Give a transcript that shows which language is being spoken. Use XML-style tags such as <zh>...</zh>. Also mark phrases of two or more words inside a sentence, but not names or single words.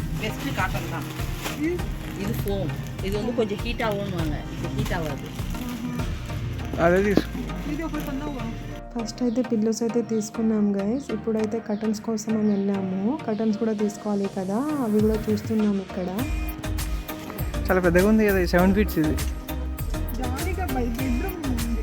<en>best cotton தான். This?</en> <ta>இது ஃபோம். இது வந்து கொஞ்சம் ஹீட் ஆகும்வாங்க. இது ஹீட் ஆகாது.</ta> <te>అదే తీసుకో. ఇది ఒకటి కొన్నావా? ఫస్ట్ అయితే పిల్లోస్ అయితే తీసుకున్నాం గైస్. ఇప్పుడైతే కర్టన్స్ కోసం అని వెళ్ళాము. కర్టన్స్ కూడా తీసుకోవాలి కదా, అవి కూడా చూస్తున్నాం ఇక్కడ. చాలా పెద్దగా ఉంది కదా, 7 feet ఇది. జాలీగా బెడ్రూమ్ ఉంది.</te>